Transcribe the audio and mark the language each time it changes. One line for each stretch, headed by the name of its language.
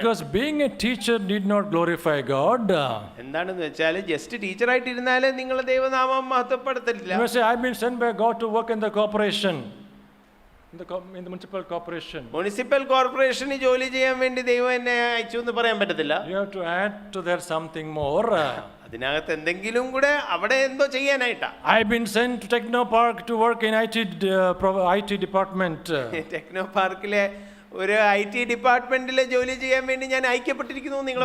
English: Because being a teacher need not glorify God.
Malayalam: എന്താണെന്ന് വെച്ചാൽ just ടീച്ചറായിട്ടിരുന്നാല് നിങ്ങൾ ദൈവനാമം മഹത്വപ്പെടുത്തില്ല.
English: You may say, I've been sent by God to work in the corporation, in the municipal corporation.
Malayalam: Municipal കോർപ്പറേഷനിൽ ജോലി ചെയ്യാൻ വേണ്ടി ദൈവം എന്നെ അയച്ചു എന്ന് പറയാൻ പറ്റത്തില്ല.
English: You have to add to that something more.
Malayalam: അതിനകത്ത് എന്തെങ്കിലും കൂടെ അവിടെ എന്തോ ചെയ്യാനായിട്ടാ.
English: I've been sent to Techno Park to work in IT department.
Malayalam: Techno പാർക്കിലെ ഒരു IT ഡിപ്പാർട്ട്മെന്റിലെ ജോലി ചെയ്യാൻ വേണ്ടി ഞാൻ അയക്കപ്പെട്ടിരിക്കുന്നു നിങ്ങൾ